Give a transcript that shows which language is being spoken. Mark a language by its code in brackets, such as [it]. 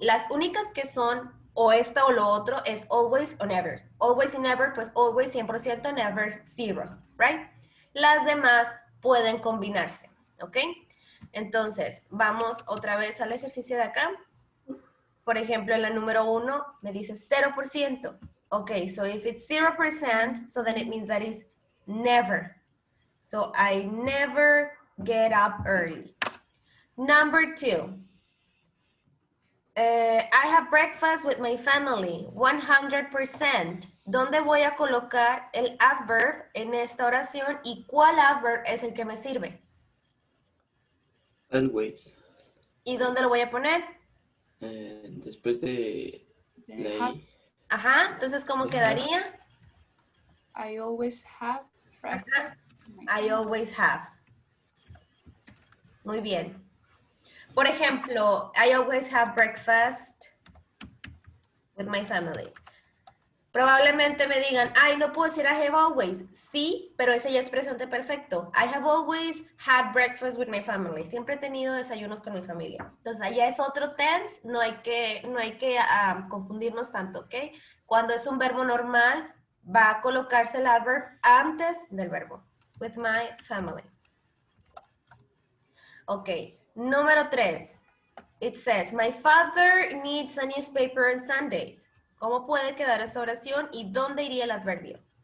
[es] Las únicas que son o esta o lo otro es always o never. Always y never, pues always 100%, never 0, right? Las demás pueden combinarse, ¿ok? Entonces, vamos otra vez al ejercicio de acá. Por ejemplo, en la número 1 me dice 0%. [en] Okay, so if it's 0%, so then it means that it's never. So I never get up early. Number 2, I have breakfast with my family, 100%. [es] ¿Dónde voy a colocar el adverb en esta oración y cuál adverb es el que me sirve? [en] Always. [es] ¿Y dónde lo voy a poner? Después de la I. Ajá, entonces ¿cómo quedaría? [en] I always have breakfast. I always have. [es] Muy bien. Por ejemplo, [en] I always have breakfast with my family. [es] Probablemente me digan, ay, no puedo decir [en] I have always. [es] Sí, pero ese ya es presente perfecto. [en] I have always had breakfast with my family. [es] Siempre he tenido desayunos con mi familia. Entonces, allá es otro tense, no hay que confundirnos tanto, ¿ok? Cuando es un verbo normal, va a colocarse el adverb antes del verbo. [en] With my family. [es] Ok, número 3. [en] It says, my father needs a newspaper on Sundays. [es] ¿Cómo puede quedar esta oración y dónde iría el adverbio?